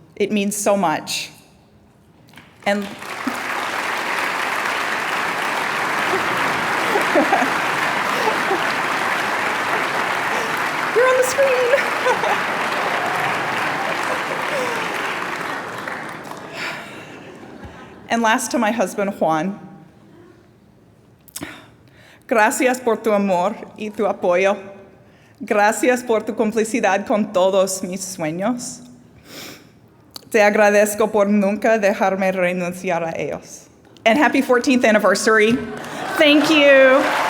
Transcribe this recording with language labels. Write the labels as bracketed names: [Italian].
[English] It means so much. And you're on the screen. And last, to my husband, Juan. [Spanish] Gracias por tu amor y tu apoyo. Gracias por tu complicidad con todos mis sueños. Te agradezco por nunca dejarme renunciar a ellos. [English] And happy 14th anniversary. Thank you.